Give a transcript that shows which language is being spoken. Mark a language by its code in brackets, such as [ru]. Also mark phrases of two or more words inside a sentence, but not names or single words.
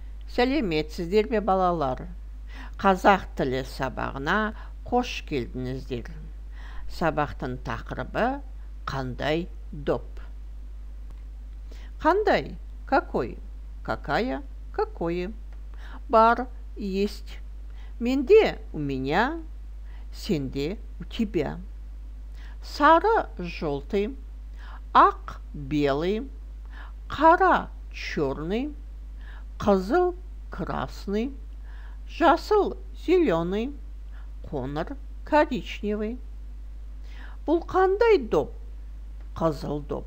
[kk] Сәлеметсіздер ме балалар? Қазақ тілі сабағына қош келдіңіздер. Сабақтың тақырыбы қандай доп? Қандай? [ru] Какой? Какая? Какое? Бар, есть. Менде у меня, сенде у тебя. [kk] Сары желтый, ақ белый, қара черный, қызыл красный, жасыл зеленый, қоңыр коричневый. Бұл қандай доп? Қызыл доп.